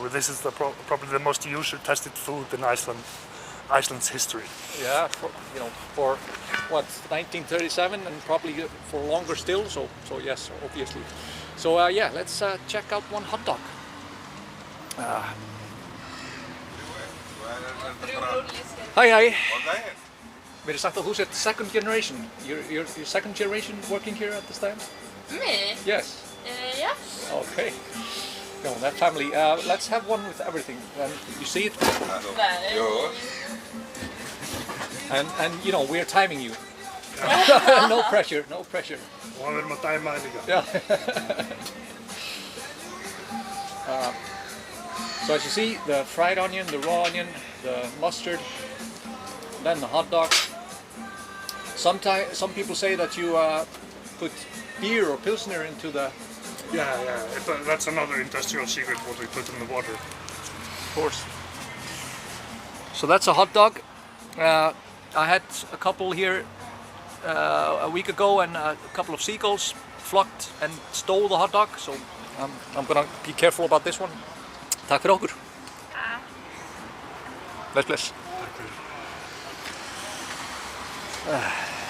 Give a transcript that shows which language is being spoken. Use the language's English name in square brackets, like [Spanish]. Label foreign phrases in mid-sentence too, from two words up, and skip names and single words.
[English] Well, this is probably the most usual tested food in Iceland's history. Yeah, for what, 1937, and probably for longer still. So yes, obviously. So let's check out one hot dog. Hi. [Icelandic] Mér sagt að þú sért [English] second generation. You're second generation working here at this time? Me? Yes. Yeah. Okay. No, that family. Let's have one with everything. You see it? And we're timing you. No pressure. [Icelandic] Og við erum að dæma þig líka. [English] Yeah. So as you see, the fried onion, the raw onion, the mustard, then the hot dog. Some people say that you put beer or pilsner into the... Yeah. That's another industrial secret, what we put in the water. Of course. So that's a hot dog. I had a couple here a week ago, and a couple of seagulls flocked and stole the hot dog, so I'm gonna be careful about this one. [Icelandic] Takk fyrir okkur. Bless, bless.